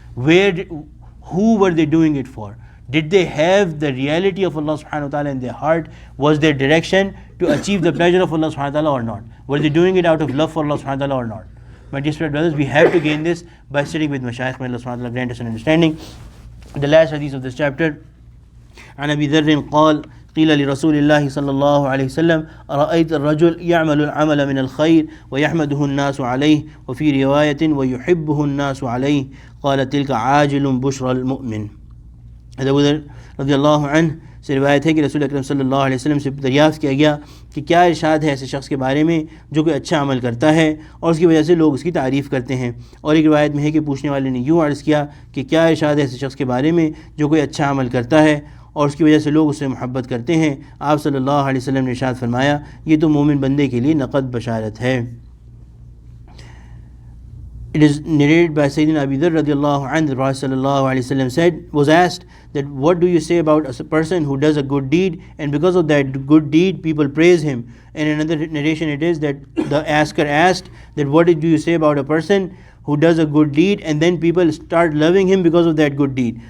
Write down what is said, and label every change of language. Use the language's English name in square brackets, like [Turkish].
[English] Who were they doing it for? Did they have the reality of Allah subhanahu wa ta'ala in their heart? Was their direction to achieve the pleasure of Allah subhanahu wa ta'ala or not? Were they doing it out of love for Allah subhanahu wa ta'ala or not? My dear brothers, we have to gain this by sitting with mashayikh. May Allah subhanahu wa ta'ala grant us an understanding. The last hadith of this chapter, [Arabic] عن أبي ذر قال قيل لرسول الله صلى الله عليه وسلم أرأيت الرجل يعمل العمل من الخير ويحمده الناس عليه وفي رواية ويحبه الناس عليه قال تلك عاجل بشرى المؤمن. [Urdu] ابو ذر رضی اللہ عنہ سے روایت ہے کہ رسول اکرم صلی اللہ علیہ وسلم سے دریافت کیا گیا کہ کیا ارشاد ہے ایسے شخص کے بارے میں جو کوئی اچھا عمل کرتا ہے اور اس کی وجہ سے لوگ اس کی تعریف کرتے ہیں. اور ایک روایت میں ہے کہ پوچھنے والے نے یوں عرض کیا کہ کیا ارشاد ہے ایسے شخص کے بارے میں جو کوئی اچھا عمل کرتا ہے اور اس کی وجہ سے لوگ اس سے محبت کرتے ہیں. آپ صلی اللہ علیہ وسلم نے ارشاد فرمایا یہ تو مومن بندے کے لیے نقد بشارت ہے. [English] It is narrated by Sayyidina Abi Dharr radiallahu anhu, the Prophet sallallahu alayhi wa sallam was asked that what do you say about a person who does a good deed and because of that good deed people praise him. And in another narration it is that the asker asked that what do you say about a person who does a good deed and then people start loving him because of that good deed.